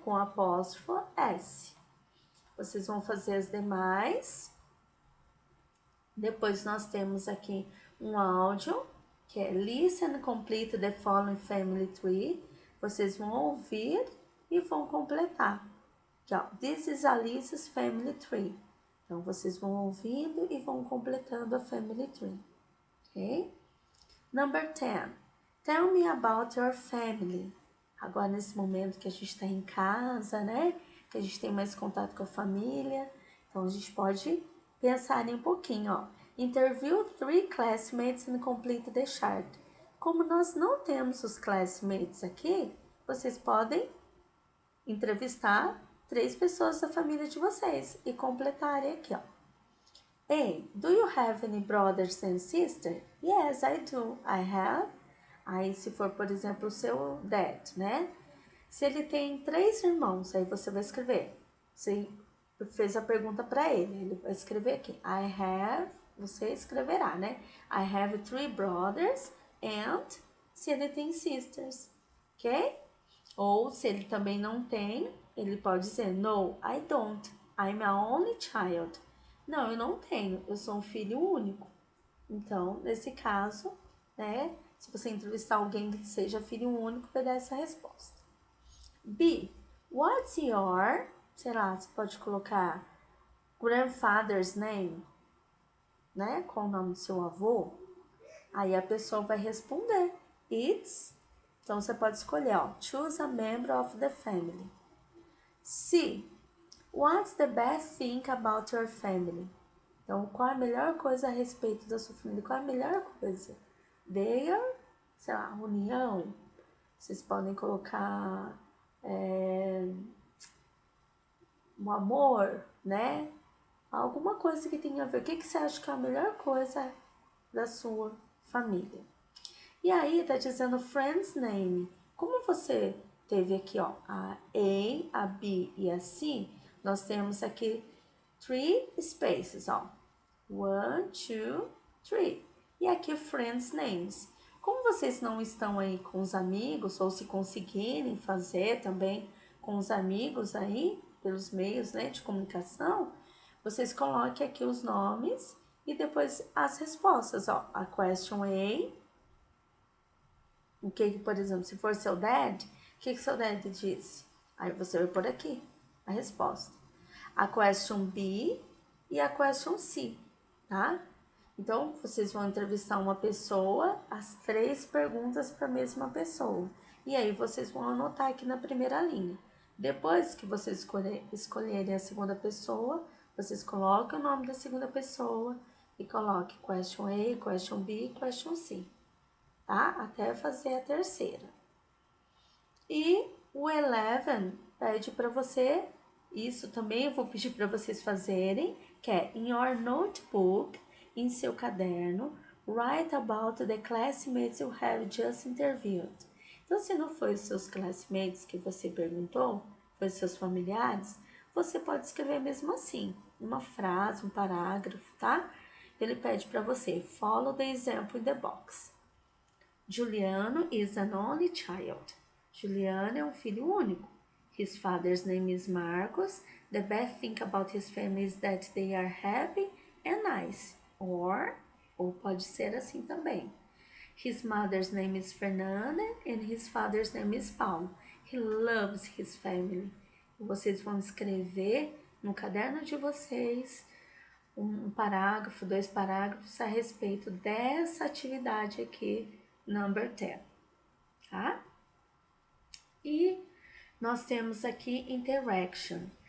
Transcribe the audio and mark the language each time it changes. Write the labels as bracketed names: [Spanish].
[Portuguese] Com apóstrofo S. Vocês vão fazer as demais. Depois nós temos aqui um áudio, que é [English] Listen and complete the following family tree. [Portuguese] Vocês vão ouvir e vão completar. Aqui, ó, [English] This is Alice's family tree. [Portuguese] Então, vocês vão ouvindo e vão completando a family tree. [English] Ok? Number 10. Tell me about your family. [Portuguese] Agora, nesse momento que a gente está em casa, né? Que a gente tem mais contato com a família. Então, a gente pode pensar em um pouquinho, ó. [English] Interview 3 classmates and complete the chart. [Portuguese] Como nós não temos os classmates aqui, vocês podem entrevistar 3 pessoas da família de vocês e completarem aqui, ó. A. [English] Do you have any brothers and sisters? Yes, I do. I have. [Portuguese] Aí, se for, por exemplo, o seu dad, né? Se ele tem 3 irmãos, aí você vai escrever. Você fez a pergunta para ele vai escrever aqui. I have, você escreverá, né? [English] I have 3 brothers and [Portuguese] se ele tem sisters, ok? Ou se ele também não tem, ele pode dizer [English] no, I don't. I'm a only child. [Portuguese] Não, eu não tenho, eu sou um filho único. Então, nesse caso, né, se você entrevistar alguém que seja filho único, vai dar essa resposta. B. [English] What's your, [Portuguese] sei lá, você pode colocar grandfather's name, né, qual o nome do seu avô? Aí a pessoa vai responder, it's, então você pode escolher, ó, [English] choose a member of the family. C. What's the best thing about your family? [Portuguese] Então, qual é a melhor coisa a respeito da sua família? Qual é a melhor coisa? Their, sei lá, união. Vocês podem colocar um amor, né? Alguma coisa que tenha a ver. O que você acha que é a melhor coisa da sua família? E aí, tá dizendo friend's name. Como você teve aqui, ó, a A, a B e a C, nós temos aqui 3 spaces, ó. 1, 2, 3. E aqui friends names. Como vocês não estão aí com os amigos, ou se conseguirem fazer também com os amigos aí, pelos meios, né, de comunicação, vocês coloquem aqui os nomes e depois as respostas, ó. A question A, o que, por exemplo, se for seu dad, o que seu dad disse? Aí você vai por aqui a resposta. A question B e a question C, tá? Então, vocês vão entrevistar uma pessoa, as 3 perguntas para a mesma pessoa. E aí, vocês vão anotar aqui na primeira linha. Depois que vocês escolherem a segunda pessoa, vocês colocam o nome da segunda pessoa e coloquem question A, question B, question C. tá? Até fazer a terceira. E o 11 pede para você, isso também eu vou pedir para vocês fazerem, que é [English] in your notebook, [Portuguese] em seu caderno, [English] write about the classmates you have just interviewed. [Portuguese] Então, se não foi os seus classmates que você perguntou, foi os seus familiares, você pode escrever mesmo assim, uma frase, um parágrafo, tá? Ele pede para você, [English] follow the example in the box. Juliano is an only child. [Portuguese] Juliano é um filho único. [English] His father's name is Marcos. The best thing about his family is that they are happy and nice. [Portuguese] Ou pode ser assim também. [English] His mother's name is Fernanda and his father's name is Paulo. He loves his family. [Portuguese] Vocês vão escrever no caderno de vocês um parágrafo, 2 parágrafos a respeito dessa atividade aqui, number 10, tá? E nós temos aqui interaction.